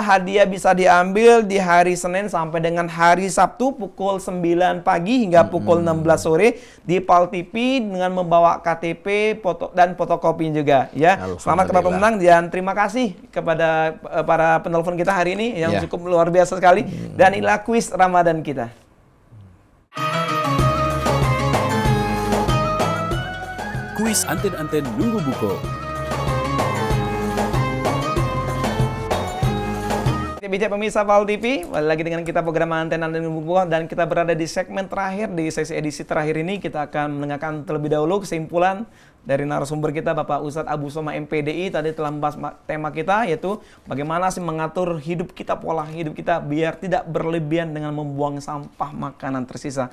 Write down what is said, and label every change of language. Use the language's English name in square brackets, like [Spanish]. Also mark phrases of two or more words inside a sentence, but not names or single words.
[Indonesian] Hadiah bisa diambil di hari Senin sampai dengan hari Sabtu pukul 9 pagi hingga pukul 16 sore di Pal TV dengan membawa KTP, foto dan fotokopi juga. Ya, selamat kepada pemenang dan terima kasih kepada para penelpon kita hari ini yang Ya. cukup luar biasa sekali. Dan inilah kuis Ramadan kita. Kuis anten-anten nunggu buko. Bijak pemirsa Pal TV, balik lagi dengan kita program anten-anten nunggu buko dan kita berada di segmen terakhir di sesi edisi terakhir ini kita akan mendengarkan terlebih dahulu kesimpulan dari narasumber kita Bapak Ustadz Abu Soma MPDI tadi telah membahas tema kita, yaitu bagaimana sih mengatur hidup kita, pola hidup kita biar tidak berlebihan dengan membuang sampah makanan tersisa.